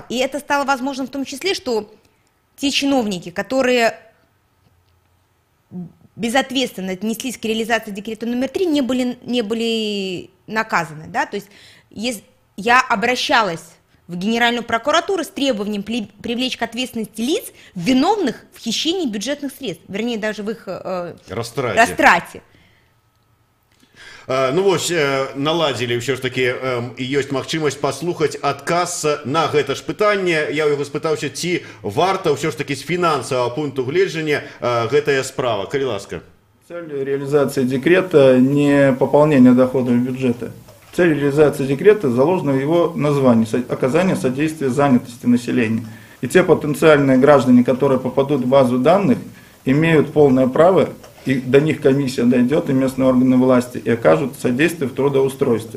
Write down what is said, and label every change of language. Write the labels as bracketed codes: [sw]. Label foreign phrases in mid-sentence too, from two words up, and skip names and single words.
[ru] И это стало возможным в том числе, что те чиновники, которые безответственно отнеслись к реализации декрета номер 3, не были наказаны. Да? То есть я обращалась в Генеральную прокуратуру с требованием привлечь к ответственности лиц, виновных в хищении бюджетных средств, вернее, даже в их растрате. [be] Ну вось, наладзілі ўсё ж такі, і ёсць магчымасць паслухаць адказ на гэта ж пытанне. Я ў яго спытаўся, ці варта ўсё ж такі з фінансавага пункту гледжання гэтая справа. Калі ласка. [ru] Цель реализации декрета не пополнение доходов бюджета. Цель реализации декрета заложена в его названии – оказание содействия занятости населения. И те потенциальные граждане, которые попадут в базу данных, имеют полное право, и до них комиссия дойдет, и местные органы власти, и окажут содействие в трудоустройстве.